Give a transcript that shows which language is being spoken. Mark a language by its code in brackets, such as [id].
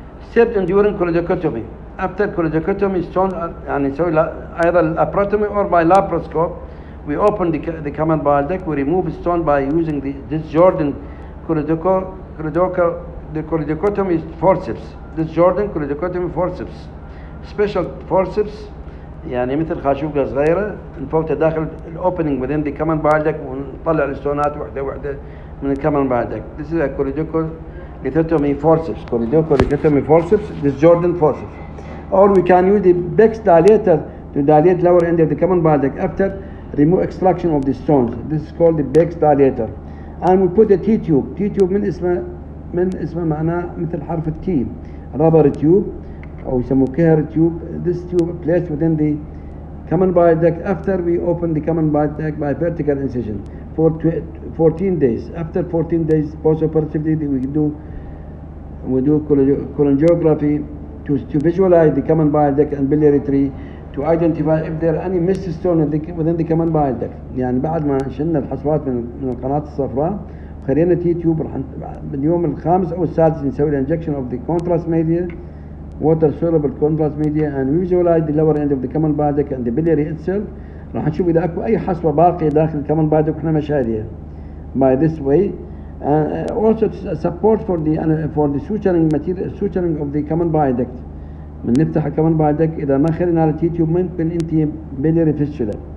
[en] Step during choledochotomy. After choledochotomy, stone and so either laparotomy or by laparoscope, we open the common bile duct. We remove stone by using this Jordan choledochal the choledochotomy forceps. This Jordan choledochotomy forceps. [ar] Special forceps يعني مثل خاشوقة صغيرة نفوتها داخل الاوبننج [en] within the common bile duct [ar] ونطلع الستونات واحدة واحدة من الcommon bile duct. [en] This is a choledochotomy forceps. Choledochotomy forceps. This Jordan forceps. Or we can use the Beck's dilator to dilate lower end of the common bile duct after remove extraction of the stones. This is called the Beck's dilator. And we put a T-tube. [ar] T-tube من اسمه معناه مثل حرف التي. [en] Rubber tube [ar] أو يسموه [en] كهر tube. This tube placed within the common bile duct after we open the common bile duct by vertical incision for 14 days. After 14 days post-operatively we do cholangiography to visualize the common bile duct and biliary tree to identify if there are any missed stone within the common bile duct. [ar] يعني بعد ما شلنا الحصوات من القناة الصفراء خلينا تي تيوب باليوم الخامس أو السادس نسوي [en] injection of the contrast media, water soluble contrast media, and we visualize the lower end of the common bile duct and the biliary itself. [ar] راح نشوف إذا أكو أي حصوة باقية داخل الcommon bile duct إحنا مشاهدها. [en] By this way, also support for the suturing of the common bile duct. [ar] من نفتح الكومن bile duct إذا ما خلينا على تي تيوب ممكن أنت biliary fistula.